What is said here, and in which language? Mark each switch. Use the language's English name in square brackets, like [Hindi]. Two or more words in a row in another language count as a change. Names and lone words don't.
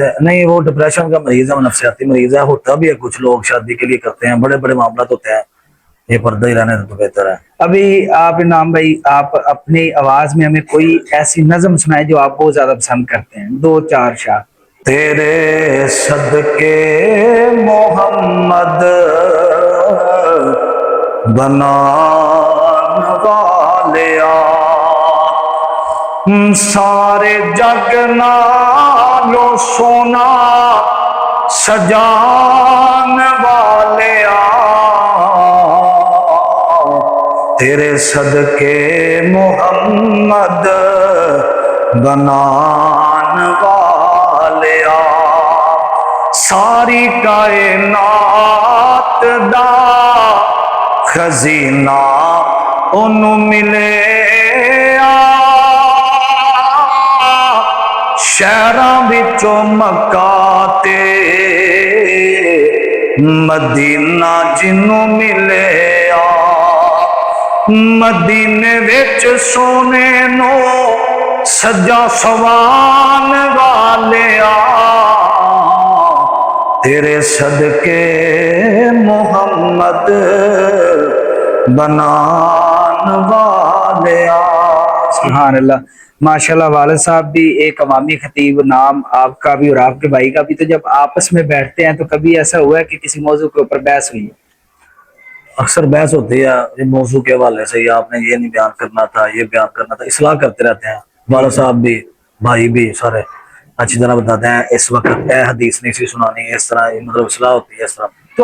[Urdu] نہیں، وہ ڈپریشن کا مریض ہے، وہ نفسیاتی مریض ہے، ہوتا بھی ہے، کچھ لوگ شادی کے لیے کرتے ہیں، بڑے بڑے معاملات ہوتے ہیں، یہ پردہ ہی رہنے تو بہتر ہے۔ ابھی آپ انعام بھائی، آپ اپنی آواز میں ہمیں کوئی ایسی نظم سنائیں جو آپ بہت زیادہ پسند کرتے ہیں، 2-4 شعر۔ [Punjabi] تیرے صدقے محمد بنان والیا، سارے جگ نالو سونا سجان والیا، تیرے صدقے محمد بنان والیا، ساری کائنات دا خزینہ انہوں ملے شہراں وچوں مکہ تے مدینہ جنوں ملے مدینے وچ سونے نو سجا سوان والیا، تیرے صدقے محمد بنان والیا۔ [Arabic] سبحان اللہ، ماشاءاللہ۔ [Urdu] والد صاحب بھی ایک عوامی خطیب، نام آپ کا بھی اور آپ کے بھائی کا بھی، تو جب آپس میں بیٹھتے ہیں تو کبھی ایسا ہوا ہے کہ کسی موضوع کے اوپر بحث ہوئی ہے؟ اکثر بحث ہوتی ہے یہ موضوع کے حوالے سے، یا آپ نے یہ نہیں بیان کرنا تھا، یہ بیان کرنا تھا، اصلاح کرتے رہتے ہیں، والد صاحب بھی بھائی بھی سارے اچھی طرح بتاتے ہیں، [Punjabi] اس وقت اے حدیث نہیں سی سنانی، [Urdu] اس طرح مطلب اصلاح ہوتی ہے اس طرح۔